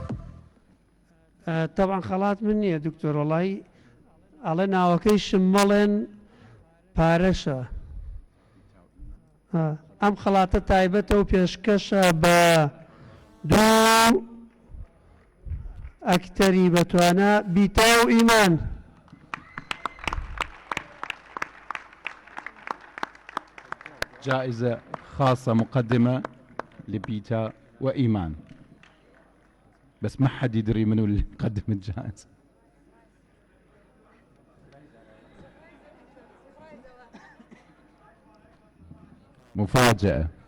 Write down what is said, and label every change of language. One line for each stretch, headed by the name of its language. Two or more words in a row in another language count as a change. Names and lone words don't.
Central Kurdish: طبعا خەڵات من نییە دکتۆر وڵی ئەڵێ ناوەکەی شمەڵێن پارەشە. ئەم خەڵاتە تایبەتە و پێشکەشە بە دوو ئەکتەری بەتوانە بیتا و ئیمان.
Arabic: جائزة خاصة مقدمة لبيتا وإيمان، بس ما حد يدري منو اللي قدم الجائزة. مفاجأة.